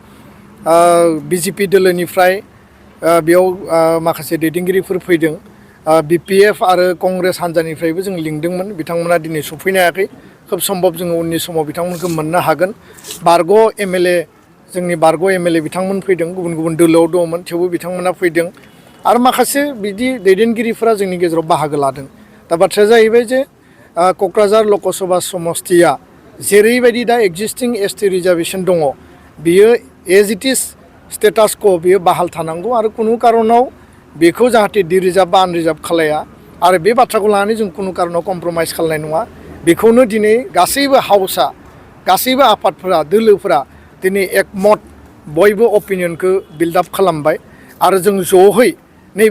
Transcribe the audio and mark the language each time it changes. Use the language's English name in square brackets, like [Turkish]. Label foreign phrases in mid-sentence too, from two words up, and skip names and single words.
[Bodo] बिजेपि दोलोनिफ्राय बेयाव माखासे दैदेनगिरिफोर फैदों बिपिएफ आरो कंग्रेस हान्जानिफ्रायबो जों लिंदोंमोन बिथांमोना दिनै सफैनो हायाखै खोब सम्भब जोङो उननि समाव बिथांमोनखौ मोननो हागोन बारग' एमएलए जोंनि बारग' एमएलए बिथांमोन फैदों गुबुन गुबुन दोलोआव दङमोन थेवबो बिथांमोना फैदों आरो माखासे बिदि दैदेनगिरिफोरा जोंनि गेजेराव बाहागो लादों दा बाथ्राया जाहैबाय जे क'क्राझार लकसभा समस्तिया जेरैबायदि दा [English] existing ST reservation [Bodo] दङ बियो [English] as it is status quo' [Bodo] बियो बाहाल थानांगौ आरो खुनु कारनाव बेखौ जाहाथे डिरिजार्भ बा आनरिजार्भ खालाया आरो बे बाथ्राखौ लानानै जों खुनु कारनाव कमप्रमाइस खालामनाय नङा बेखौनो दिनै गासैबो हाउसआ गासैबो आफादफोरा दोलोफोरा दिनै एकमत बयबो अपिनियनखौ बिल्डआप खालामबाय आरो जों ज'है नैबे